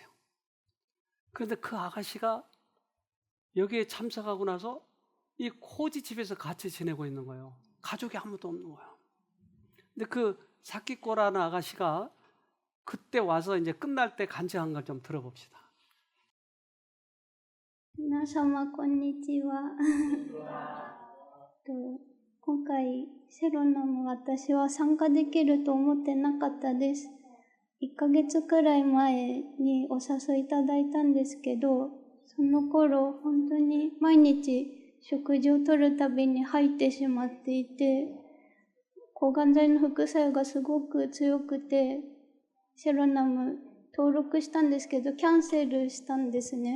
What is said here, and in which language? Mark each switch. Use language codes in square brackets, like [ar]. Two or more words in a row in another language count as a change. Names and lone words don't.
[ko] 그런데 그 아가씨가 여기에 참석하고 나서 이 코지 집에서 같이 지내고 있는 거예요. 가족이 아무도 없는 거예요. 근데 그 사키코라는 아가씨가 그때 와서 이제 끝날 때 간증한 걸 좀 들어봅시다. [ja] 皆様こんにちは。今回セロナム私は参加できると思ってなかったです。1ヶ月くらい前にお誘いいただいたんですけど、その頃本当に毎日食事をとるたびに吐いてしまっていて、抗がん剤の副作用がすごく強くて、セロナム登録したんですけどキャンセルしたんですね。